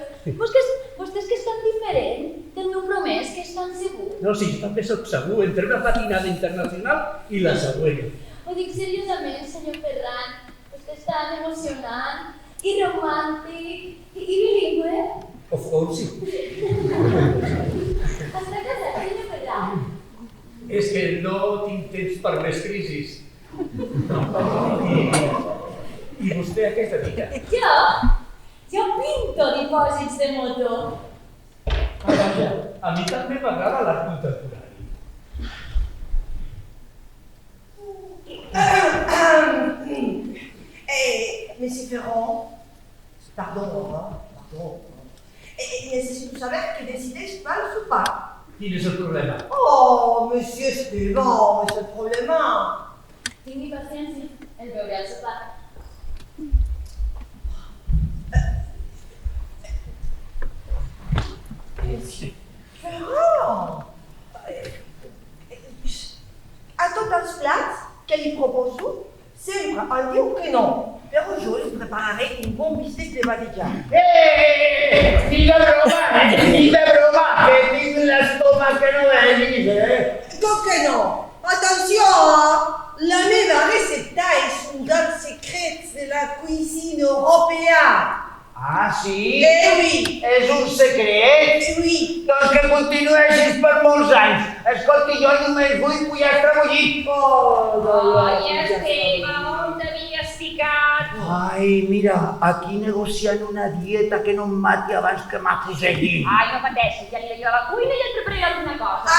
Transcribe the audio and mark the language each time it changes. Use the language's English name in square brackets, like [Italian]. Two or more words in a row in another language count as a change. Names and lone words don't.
[Catalan] Vostè és que és tan diferent del meu promès, que és tan segur. No, sí, jo també soc segur, entre una patinada internacional i la següent. Ho dic seriosament, senyor Ferran. Vostè és tan emocionant, i romàntic, i bilingüe. [English] Of course, [Catalan] sí. Està casat, senyor Ferran? És que no tinc temps per més crisis. I vostè a què es dedica? Jo pinto dipòsits de moto. Vaja, a mi també m'agrada l'art contemporani. [French] Monsieur Ferrand, pardon. [Spanish] Necesito saber que decideix [French] pas ou pas. [Catalan] Quin és el problema? [French] Oh, Monsieur Esteban, c'est le problème. [Catalan] Tingui paciència, el veuré al sopar. Ferrand! À tots els plats que li proposo, sempre em diu que no. Però jo li prepararé un bon bistec de badilla. Ni de broma, que tinc l'estómac que no venis, Com que no? Attention! La meva recepta és un dels secrets de la [French] cuisine européenne. [Catalan] Ah, sí? [French] Oui! [Catalan] És un secret? [French] Oui! [Catalan] Doncs que continueixis per molts anys. Escolti, jo només vull pollastre bullit. Ai, Esteve, on t'havies ficat? Ai, mira, aquí negociant una dieta que no em mati abans que m'afusegui. Ai, no pateixis, ja aniré jo a la cuina i et prepararé alguna cosa.